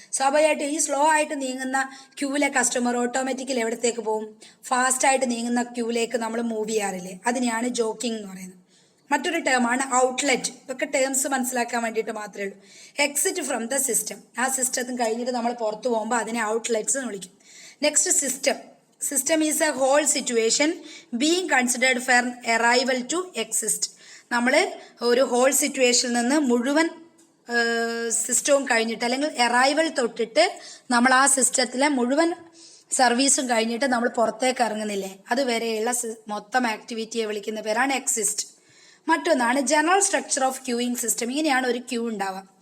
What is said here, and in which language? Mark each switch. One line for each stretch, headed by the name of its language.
Malayalam: സ്വാഭാവികമായിട്ടും ഈ സ്ലോ ആയിട്ട് നീങ്ങുന്ന ക്യൂവിലെ കസ്റ്റമർ ഓട്ടോമാറ്റിക്കലി എവിടത്തേക്ക് പോകും? ഫാസ്റ്റ് ആയിട്ട് നീങ്ങുന്ന ക്യൂവിലേക്ക് നമ്മൾ മൂവ് ചെയ്യാറില്ലേ? അതിനെയാണ് ജോക്കിംഗ് എന്ന് പറയുന്നത്. മറ്റൊരു ടേമാണ് ഔട്ട്ലെറ്റ്. ഇതൊക്കെ ടേംസ് മനസ്സിലാക്കാൻ വേണ്ടിയിട്ട് മാത്രമേ ഉള്ളൂ.
English: Exit from the system.
Malayalam: ആ സിസ്റ്റത്തിന് കഴിഞ്ഞിട്ട് നമ്മൾ പുറത്തു പോകുമ്പോൾ അതിനെ ഔട്ട്ലെറ്റ്സ് എന്ന് വിളിക്കും.
English: Next, system. System is a whole situation being considered for arrival to exist.
Malayalam: നമ്മൾ ഒരു ഹോൾ സിറ്റുവേഷനിൽ നിന്ന് മുഴുവൻ സിസ്റ്റവും കഴിഞ്ഞിട്ട്, അല്ലെങ്കിൽ അറൈവൽ തൊട്ടിട്ട് നമ്മൾ ആ സിസ്റ്റത്തിലെ മുഴുവൻ സർവീസും കഴിഞ്ഞിട്ട് നമ്മൾ പുറത്തേക്ക് ഇറങ്ങുന്നില്ലേ, അതുവരെയുള്ള മൊത്തം ആക്ടിവിറ്റിയെ വിളിക്കുന്ന പേരാണ് എക്സിസ്റ്റ്. മറ്റൊന്നാണ് general structure of queuing system. ഇങ്ങനെയാണ് ഒരു ക്യൂ ഉണ്ടാവുക.